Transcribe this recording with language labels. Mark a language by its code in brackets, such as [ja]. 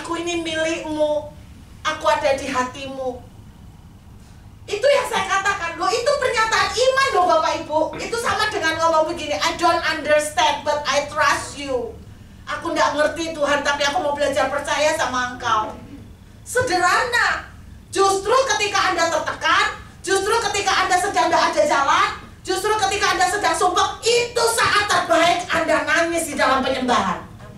[id] ini milikmu, aku ada di hatimu. Itu yang saya katakan, loh itu pernyataan iman loh Bapak Ibu. Itu sama dengan ngomong begini, [en] I don't understand but I trust you. [id] Aku nggak ngerti Tuhan, tapi aku mau belajar percaya sama Engkau. Sederhana. Justru ketika Anda tertekan, justru ketika Anda sedang tidak ada jalan, justru ketika Anda sedang sumpah, itu saat terbaik Anda nangis di dalam penyembahan.